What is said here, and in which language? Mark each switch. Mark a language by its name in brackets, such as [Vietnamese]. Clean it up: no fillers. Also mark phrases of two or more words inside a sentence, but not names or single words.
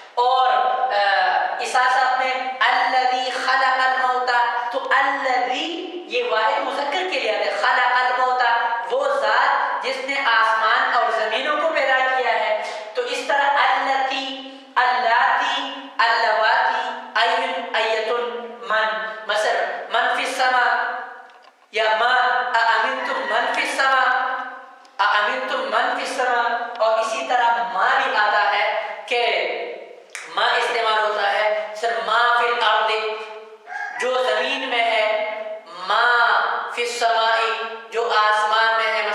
[Urdu] اور اس ساتھ میں [Arabic] الذی خلق الموت، [Urdu] تو الذی یہ واحد مذکر کے لیے آتا ہے. [Arabic] خلق الموت، [Urdu] وہ ذات جس نے آسمان اور زمینوں کو پیدا کیا ہے. تو اس طرح التی، اللاتی، [Arabic] اللواتی، ایّن ایتن، من، مثلا من فی السماء یا ما اامنتم من فی السماء، اامنتم من فی السماء. [Urdu] اور اسی طرح ما بھی آتا ہے کہ ما استعمال ہوتا ہے [Arabic] سر ما فی الارض، [Urdu] جو زمین میں ہے، [Arabic] ما فی السماء، [Urdu] جو آسمان میں ہے.